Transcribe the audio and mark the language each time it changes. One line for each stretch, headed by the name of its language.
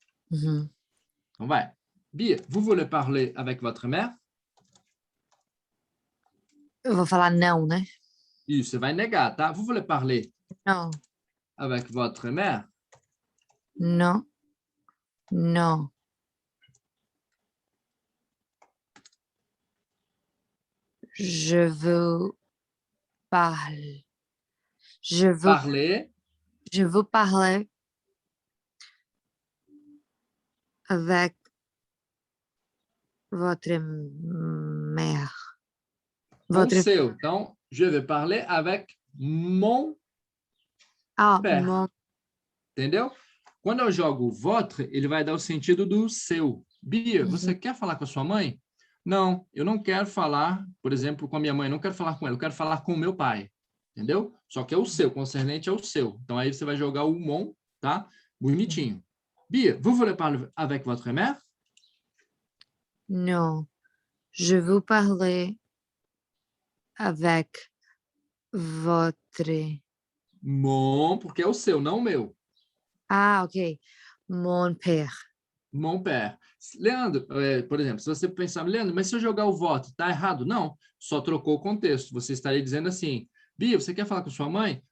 Portuguese: Uhum. Então vai.
French: Bia, vous voulez parler avec votre mère?
Portuguese: Eu vou falar não, né? Isso, você vai negar, tá?
French: Vous voulez parler
Portuguese: Não.
French: avec votre mère?
Portuguese: Não. Não.
French: Je veux parler. Parler Je veux parler avec votre mère.
Portuguese: com o seu.
French: Então, je vais parler avec mon père. Mon...
Portuguese: Entendeu? Quando eu jogo votre, ele vai dar o sentido do seu. Bia, você quer falar com a sua mãe? Não, eu não quero falar, por exemplo, com a minha mãe, não quero falar com ela, eu quero falar com o meu pai. Entendeu? Só que é o seu, concernente é o seu. Então, aí você vai jogar o mon, tá? Bonitinho.
French: Bia, vous voulez parler avec votre mère? Non, je veux parler avec votre...
Portuguese: Mon, porque é o seu, não o meu.
French: Ah, ok. Mon père. Mon père.
Portuguese: Leandro, por exemplo, se você pensar, Leandro, mas se eu jogar o voto, tá errado? Não, só trocou o contexto. Você estaria dizendo assim, Bia, você quer falar com sua mãe?